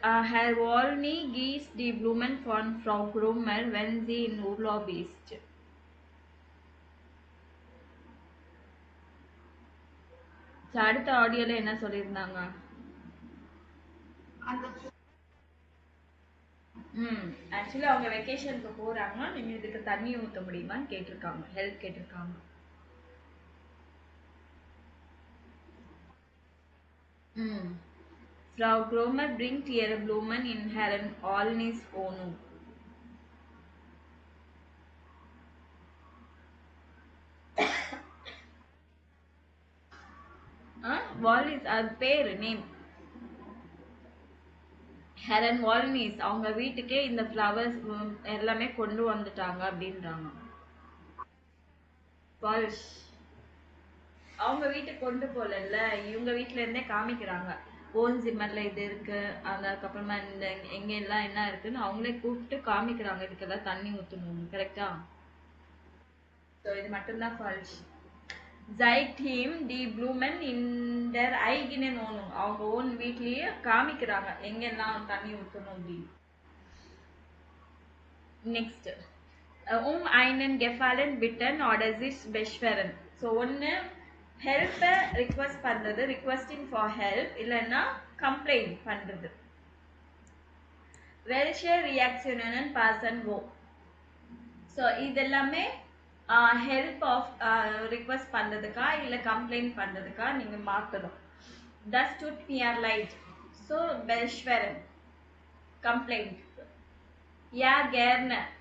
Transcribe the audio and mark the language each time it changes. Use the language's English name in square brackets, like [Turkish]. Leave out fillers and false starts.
[German] Herr Wolny gießt die Blumen von Frau Krummer, wenn sie in Urlaub ist. [Tamil] அடுத்த ஆடியோல என்ன சொல்லியிருந்தாங்க? Actually அவங்க வெக்கேஷனுக்கு போறாங்க, நீங்க இதுக்கு தண்ணி ஊற்ற முடியுமான்னு கேட்டிருக்காங்க, ஹெல்ப் கேட்டிருக்காங்க. [German] Frau Krummer bringt ihre Blumen in Herrn Olnys Wohnung. [Tamil] வால்னிஸ் அது பேரு நேம். ஹெரன் வால்னிஸ் அவங்க வீட்டுக்கே இந்த ஃப்ளவர்ஸ் எல்லாமே கொண்டு வந்துட்டாங்க அப்படின்றாங்க. ஃபால்ஸ். அவங்க வீட்டுக்கு கொண்டு போகல, இவங்க வீட்டுல இருந்தே காமிக்கிறாங்க. ஓன் ஜிம்மர்ல இது இருக்கு, அதுக்கப்புறமா இந்த எங்க எல்லாம் என்ன இருக்குன்னு அவங்களே கூப்பிட்டு காமிக்கிறாங்க, இதுக்கெல்லாம் தண்ணி ஊற்றணும். கரெக்டா? ஸோ இது மட்டும்தான் falls. [German] zeigt him die Blumen in der eigenen Wohnung. [Tamil] அவங்க ஓன் வீட்லயே காமிக்கிறாங்க எங்கெல்லாம் தண்ணி ஊற்றணும் அப்படின்னு. [German] நெக்ஸ்ட் einen Gefallen bitten oder sich beschweren. [Tamil] So ஒன்று ஹெல்ப் ரிக்வெஸ்ட் பண்றது, ரிக்வெஸ்டிங் ஃபார் ஹெல்ப், இல்லைன்னா கம்ப்ளைண்ட் பண்றது. [German] welche reaktionen passen wo. [Tamil] So இதெல்லாமே ஹெல்ப் ஆஃப் ரிக்வெஸ்ட் பண்ணுறதுக்கா இல்லை கம்ப்ளைண்ட் பண்ணுறதுக்கா நீங்கள் மாற்றணும். [German] das tut mir leid. ஸோ beschweren கம்ப்ளைண்ட். ja gerne.